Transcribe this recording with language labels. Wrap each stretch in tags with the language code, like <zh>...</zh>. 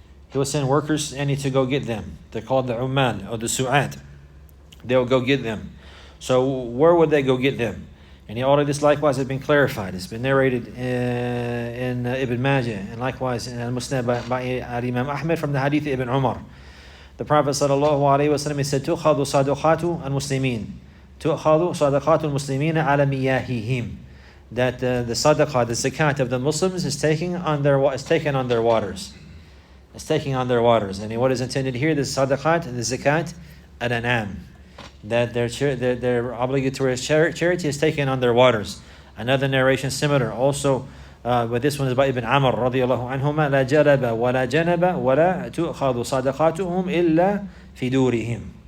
<en>He will send workers to go get them. They're called the ummal or the su'at. they'll go get them. So where would they go get them? And all of this likewise has been clarified. It's been narrated in Ibn Majah, and likewise in Al-Musnad by Imam Ahmed from the hadith Ibn Umar. The Prophet ﷺ said,</en> <ar>تُؤْخَذُ صَدُقَاتُ الْمُسْلِمِينَ تُؤْخَذُ صَدَقَاتُ الْمُسْلِمِينَ عَلَى مِيَاهِهِمْ.</ar> <en>That the sadaqah, the zakat of the Muslims is taken on their waters. It's taking on their waters. And what is intended here, the sadaqat, the zakat, al-an'am, that their obligatory charity is taken on their waters. Another narration similar, also, but this one is by Ibn Amr radiyallahu anhuma,</en> <ar>لا جلب ولا جنب ولا تؤخذ صدقاتهم إلا في دورهم.</ar>